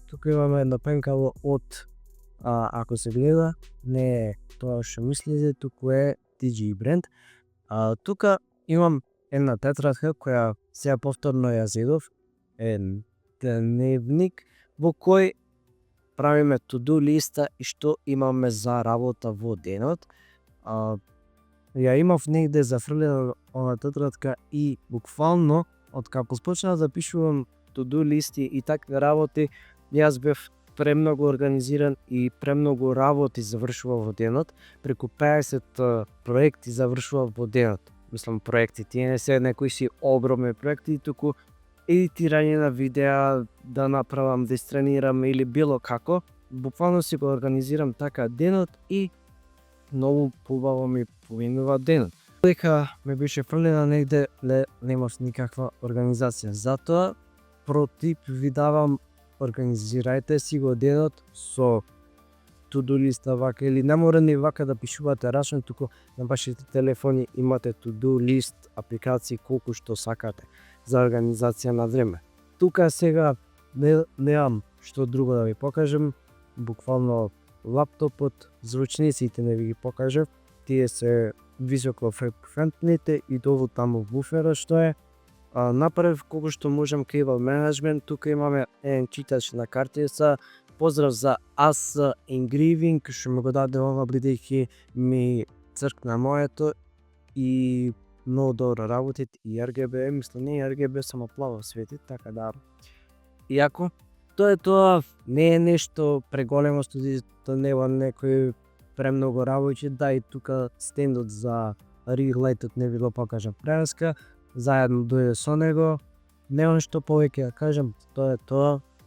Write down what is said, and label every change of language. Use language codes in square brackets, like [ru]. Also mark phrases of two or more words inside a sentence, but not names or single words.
[mk] Тука имаме едно пенкало од ако се гледа, не е тоа што мислите, туку е DG бренд. Тука имам една тетрадка која сега повторно ја зедов, дневник во кој правиме to-do листа и што имаме за работа во денот. Ја имав негде зафрлена оваа тетрадка и буквално од како почнав да пишувам to-do листи и такви работи, јас бев премногу организиран и премногу работи завршував во денот. Преку 50 проекти завршував во денот. Мислам проекти, тие не се некои си огромни проекти, туку едитирање на видеа, да направам, да истренирам или било како. Буквално си го организирам така денот и многу побаво ми поминува денот. Дека ме беше фрлена негде, немав никаква организација. Затоа протип ви давам, организирајте си го денот со to-do листа вака, или не мора ни вака да пишувате рачно, туку на вашите телефони имате to-do лист апликации колку што сакате за организација на време. Тука сега немам што друго да ви покажем, буквално лаптопот, зручниците не ви ги покажав, тие се високофреквентните и долу таму буфера што е. Направив колку што можам [en] cable management, [mk] тука имаме еден читач на картица. Поздрав за AS Engraving што ми го даде ова, бидејќи ми цркна моето и многу добро работи, и RGB, мислам не RGB, само плаво свети, така да. Иако тоа е тоа, не е нешто преголемо, студиото нема некои премногу работи, да, и тука стендот за ring-лайтот не ви го покажам преска, заедно дојде со него, немам што повеќе да кажам, тоа е тоа.